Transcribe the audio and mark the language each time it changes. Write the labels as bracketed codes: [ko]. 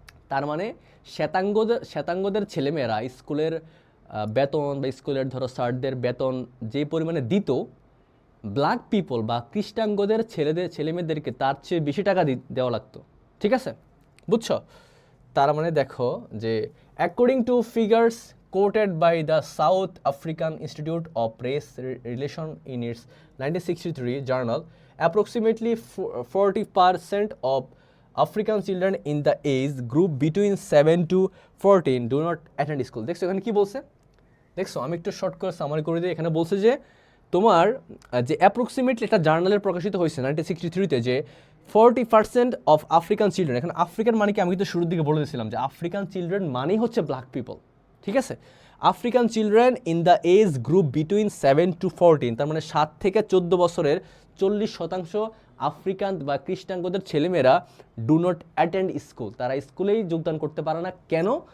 [bn] তার মানে শ্বেতাঙ্গদের ছেলেমেয়েরা স্কুলের বেতন বা স্কুলের ধরো স্যারদের বেতন যে পরিমাণে দিত, ব্ল্যাক পিপল বা কৃষ্ণাঙ্গদের ছেলেমেয়েদেরকে তার চেয়ে বেশি টাকা দেওয়া লাগতো, ঠিক আছে? বুঝছো? তার মানে দেখো যে [en] According to figures quoted by the South African Institute of Race Relation in its 1963 journal, approximately 40% of African children in the age group between 7 to 14 do not attend school. [bn] দেখছো এখানে কি বলছে? দেখছো আমি একটু শর্ট করে সামারি করে দিই। এখানে বলছে যে তোমার যে অ্যাপ্রক্সিমেটলি একটা জার্নালে প্রকাশিত হয়েছে 1963-তে যে [en] 40% of African children, [bn] এখন আফ্রিকান মানে কি আমি কিন্তু শুরুর দিকে বলে দিয়েছিলাম যে আফ্রিকান চিলড্রেন মানেই হচ্ছে ব্ল্যাক পিপল, ঠিক আছে? [en] African children in the age group between 7 to 14, [bn] তার মানে 7 থেকে 14 বছরের 40% আফ্রিকান বা কৃষ্ণাঙ্গদের ছেলেমেয়েরা [en] do not attend school, [bn] তারা স্কুলেই যোগদান করতে পারে না। কেন?